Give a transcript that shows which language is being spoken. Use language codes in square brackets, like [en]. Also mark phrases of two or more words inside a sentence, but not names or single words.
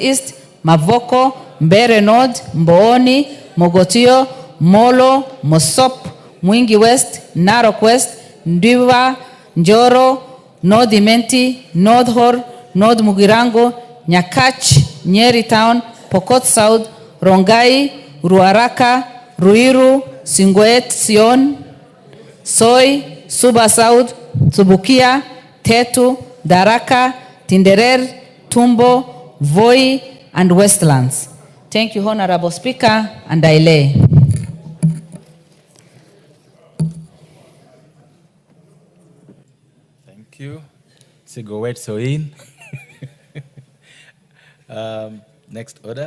[en] East, Mavoko, Mbere North, Mbooni, Mogotio, Molo, Mosop, Mwingi West, Narok West, Ndiwa, Njoro, North Imenti, North Hor, North Mugirango, Nyakach, Nyeri Town, Pokot South, Rongai, Ruaraka, Ruiru, Singwet, Sion, Soy, Suba South, Subukia, Tetu, Daraka, Tinderer, Tumbo, Voi, and Westlands. Thank you, Honorable Speaker, and I lay. Thank you. Sigowet Soin. Next order.